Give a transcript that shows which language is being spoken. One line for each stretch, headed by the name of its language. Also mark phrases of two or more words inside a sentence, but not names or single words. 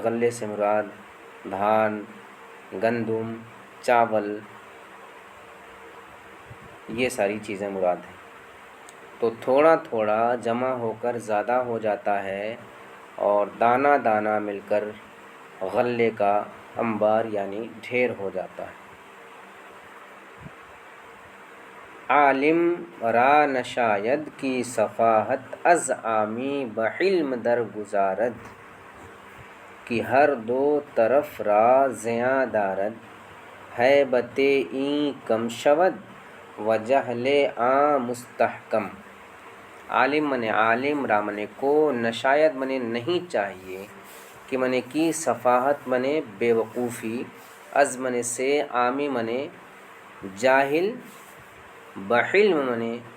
Urdu: غلے سے مراد دھان، گندم، چاول، یہ ساری چیزیں مراد ہیں۔ تو تھوڑا تھوڑا جمع ہو کر زیادہ ہو جاتا ہے، اور دانہ دانہ مل کر غلے کا انبار یعنی ڈھیر ہو جاتا ہے۔
Persian: عالم را نشاید کی صفاحت از عامی بحلم در گزارد کہ ہر دو طرف را زیاں دارد ہیبت این کم شود و جہل آں مستحکم۔
Urdu: عالم منے عالم، را منے کو، نشاید منے نہیں چاہیے، کہ منے کی صفاحت منے بے وقوفی، از منے سے، عامی منے جاہل، بحلم منے